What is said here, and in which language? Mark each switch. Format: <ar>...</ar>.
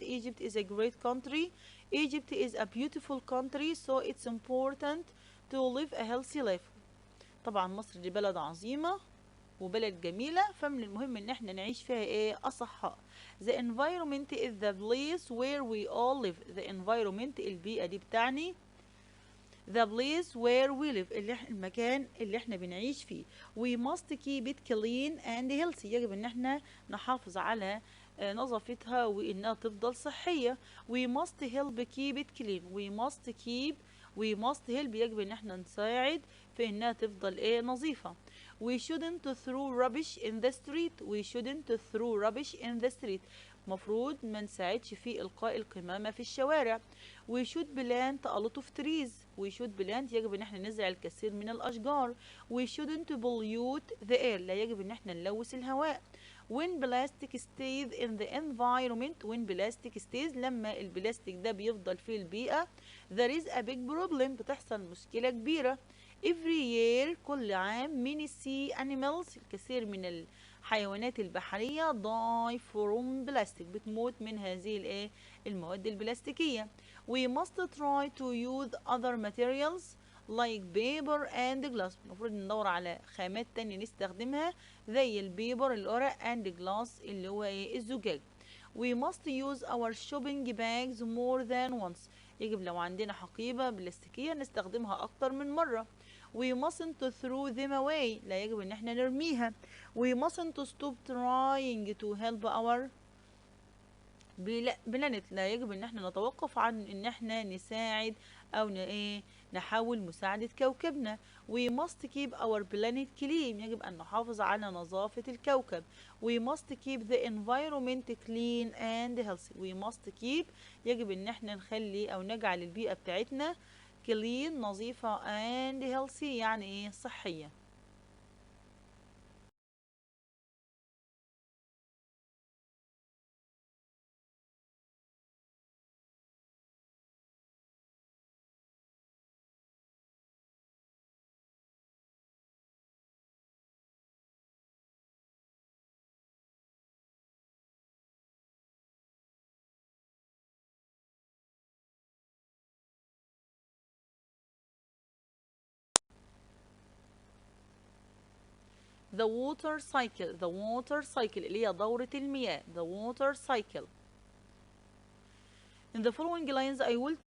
<en>Egypt is a great country. Egypt is a beautiful country, so it's important to live a healthy life.</en> <ar>طبعا مصر دي بلد عظيمة وبلد جميلة، فمن المهم ان احنا نعيش فيها ايه أصحاء.</ar> <en>The environment is the place where we all live. The environment</en> <ar>البيئة دي بتعني</ar> <en>the place where we live</en> <ar>المكان اللي احنا بنعيش فيه.</ar> <en>We must keep it clean and healthy.</en> <ar>يجب ان احنا نحافظ على نظافتها وانها تفضل صحية.</ar> <en>We must help keep it clean. We must help</en> <ar>يجب ان احنا نساعد في انها تفضل ايه نظيفة.</ar> <en>We shouldn't throw rubbish in the street. We shouldn't throw rubbish in the street.</en> <ar>مفروض ما نساعدش في إلقاء القمامة في الشوارع.</ar> <en>We should plant a lot of trees. We should plant</en> <ar>يجب ان احنا نزرع الكثير من الأشجار.</ar> <en>We shouldn't pollute the air.</en> <ar>لا يجب ان احنا نلوث الهواء.</ar> <en>When plastic stays in the environment. When plastic stays</en> <ar>لما البلاستيك ده بيفضل في البيئة.</ar> <en>There is a big problem.</en> <ar>بتحصل مشكلة كبيرة.</ar> <en>Every year</en> <ar>كل عام</ar> <en>many sea animals</en> <ar>الكثير من الحيوانات البحرية</ar> <en>die from plastic</en> <ar>بتموت من هذه المواد البلاستيكية.</ar> <en>We must try to use other materials like paper and glass.</en> <ar>المفروض ندور على خامات تانية نستخدمها زي البيبر الورق</ar> <en>and glass</en> <ar>اللي هو الزجاج.</ar> <en>We must use our shopping bags more than once.</en> <ar>يجب لو عندنا حقيبة بلاستيكية نستخدمها أكتر من مرة.</ar> <en>We mustn't throw them away.</en> <ar>لا يجب ان احنا نرميها.</ar> <en>We mustn't stop trying to help our planet.</en> <ar>لا يجب ان احنا نتوقف عن ان احنا نساعد او نحاول مساعدة كوكبنا.</ar> <en>We must keep our planet clean.</en> <ar>يجب ان نحافظ على نظافة الكوكب.</ar> <en>We must keep the environment clean and healthy. We must keep</en> <ar>يجب ان احنا نخلي او نجعل البيئة بتاعتنا</ar> <en>clean</en> <ar>نظيفة</ar> <en>and healthy</en> <ar>يعني صحية.</ar> <en>the water cycle. the water cycle</en> <ar>اللي هي دورة المياه.</ar> <en>the water cycle. in the following lines I will</en>